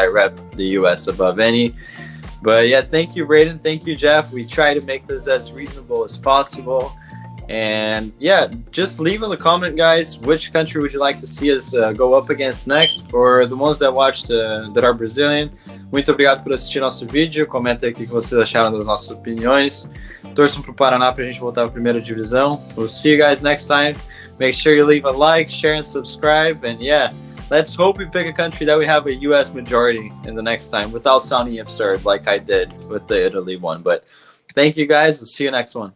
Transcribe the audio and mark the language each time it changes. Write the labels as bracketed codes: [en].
[en] I rep the U.S. above any. But yeah, thank you, Braden. Thank you, Jeff. We try to make this as reasonable as possible. And yeah, just leave in the comment, guys, which country would you like to see us go up against next? Or the ones that watched that are Brazilian. [pt] Muito obrigado por assistir nosso vídeo. Comenta aqui o que vocês acharam das nossas opiniões. Torçam pro Paraná pra gente voltar pra primeira divisão. [en] We'll see you guys next time. Make sure you leave a like, share, and subscribe. And yeah, let's hope we pick a country that we have a U.S. majority in the next time without sounding absurd like I did with the Italy one. But thank you, guys. We'll see you next one.